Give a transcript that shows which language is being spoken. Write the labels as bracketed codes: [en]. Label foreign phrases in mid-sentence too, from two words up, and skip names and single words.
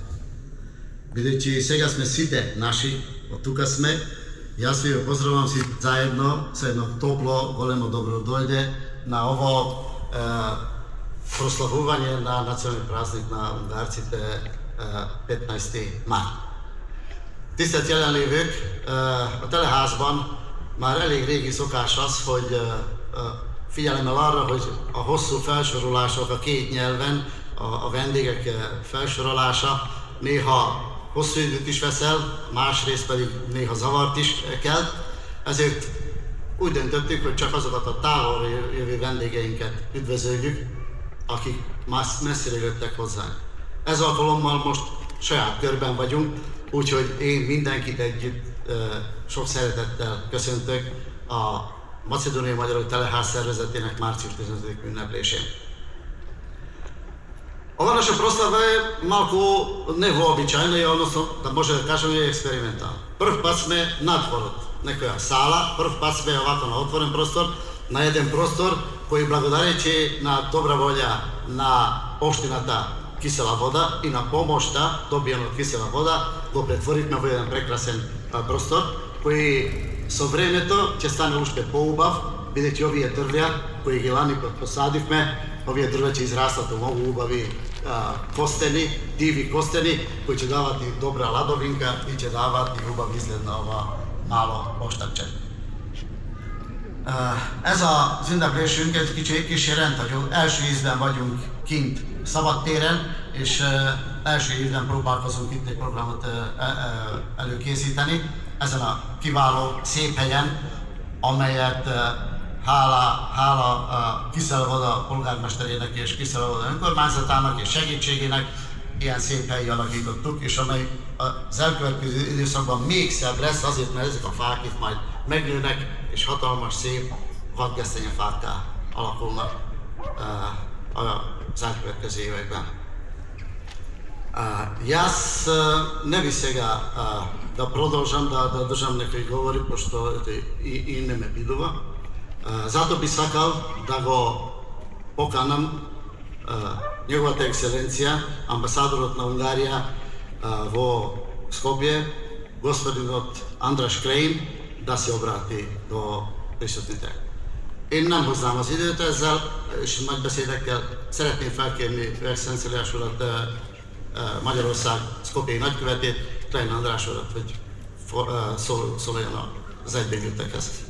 [mk] Бидејќи сега сме сите наши, од тука сме, јас ви поздравувам си заедно, со едно топло, големо добро дојде на ово прославување на национален празник на унгарците 15 март. [hu] Tisztelt jelenlévők, a teleházban már elég régi szokás az, hogy figyelemmel arra, hogy a hosszú felsorolások a két nyelven, a vendégek felsorolása néha hosszú időt is veszel, másrészt pedig néha zavart is kelt, ezért úgy döntöttük, hogy csak azokat a távolról jövő vendégeinket üdvözöljük, akik messzire jöttek hozzánk. Ez alkalommal most saját körben vagyunk, úgyhogy én mindenkit együtt sok szeretettel köszöntök a Macedóniai Magyarok Teleház szervezetének március 15. ünneplésén. [mk] Ova naša proslava je malko nevoobičajna, odnosno da može da kažem je eksperimentalna. Prv put sme nadvorot, nekoja sala, prv put sme ovako na otvoren prostor, na jedan prostor koji blagodareći na dobra volja na opštinata Kisela voda i na pomošta dobijeno od Kisela voda го претворивме во еден прекрасен простор кој со времето ќе стане уште поубав, бидејќи овие дрвја кои ги лани посадивме, овие дрвја ќе израстат во многу убави костени, диви костени кои ќе дават и добра ладовинка и ќе дават и убав изглед на ова мало оштакче. [hu] Ez az ünneplésünk egy kicsi rendhagyó. Első ízben vagyunk kint szabadtéren, és első évben próbálkozunk itt egy programot előkészíteni. Ezen a kiváló, szép helyen, amelyet hála a Kiszelvoda polgármesterének és Kiszelvoda önkormányzatának és segítségének ilyen szép helyi alakítottuk, és amely az elkövetkező időszakban még szebb lesz, azért, mert ezek a fák itt majd megnőnek, és hatalmas, szép vadgesztenyefákká alakulnak az elkövetkező években. [mk] Jaz ne bi сега да продолжам да држам некои говори, пошто и не ме бидува. Зато би сакал да го поканам неговата екселенција, амбасадорот на Унгарија во Скопје, господинот Андраш Крейн, да се обрати до присутните. [hu] Én nem hoznám az időt ezzel, és nagy beszédekkel szeretném felkérni Excellenciás urat, Magyarország Skopjei nagykövetét, Klein András urat, hogy szóljon az egybegyűltekhez.